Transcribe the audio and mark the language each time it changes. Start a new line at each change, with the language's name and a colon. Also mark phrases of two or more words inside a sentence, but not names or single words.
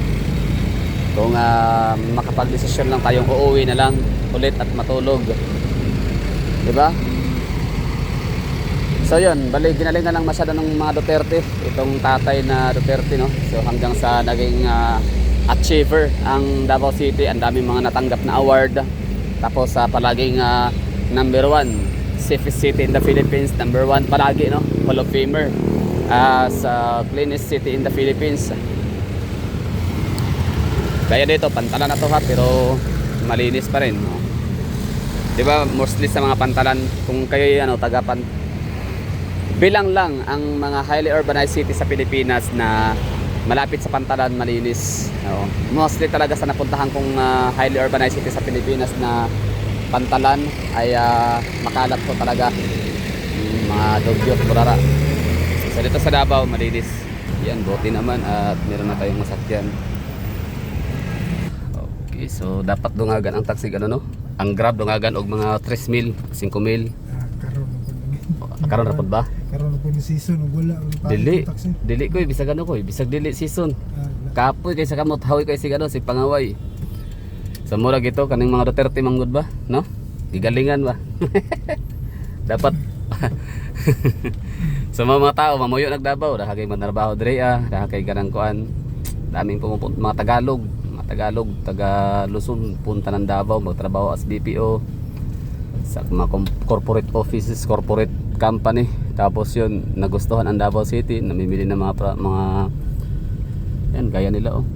Filipino: Kung makapag-desisyon lang tayong uuwi na lang ulit at matulog, di ba? So yun, ginalingan lang masyado ng mga Duterte, itong tatay na Duterte, So hanggang sa naging achiever ang Davao City, ang daming mga natanggap na award. Tapos palaging
English: number 1 safest city in the Philippines,
Filipino: number 1 palagi,
English: Hall of Famer
Filipino: sa
English: cleanest city in the Philippines.
Filipino: Kaya dito pantalan na to pero malinis pa rin, di ba? Mostly sa mga pantalan, kung kayo bilang lang ang mga
English: highly urbanized city
Filipino: sa Pilipinas na malapit sa pantalan, malinis. Mostly talaga sa napuntahan kong
English: highly urbanized city
Filipino: sa Pilipinas na pantalan ay makalat po talaga, mga dugyot, burara. So dito sa Davao, malinis. Yan, buti naman at meron na tayong masakyan. Okay.
Cebuano: Okay, so dapat dungagan ang taxi ano no? Ang Grab dungagan og mga 3,000, 5,000. Karon na po. Karon ra pod ba? Karon na po ni season ug wala ang Dili. taxi. Dili ko bisag ano ko, bisag dili season. Ah, Kapoy kay sa kamot hawi kay si ano si Pangaway. Sa mura gito kaning mga Duterte manggod ba, no? Gigalingan ba? Dapat sa mga tao mamuyo nagdabaw, dahil kay manarbaho dire dahil kay ganang kuan.
Filipino: Daming pumupunta mga Tagalog, taga Luzon punta ng Davao magtrabaho as BPO sa mga
English: corporate offices, corporate company.
Filipino: Tapos yun, nagustuhan ang Davao City, namimili ng mga yan, gaya nila oh.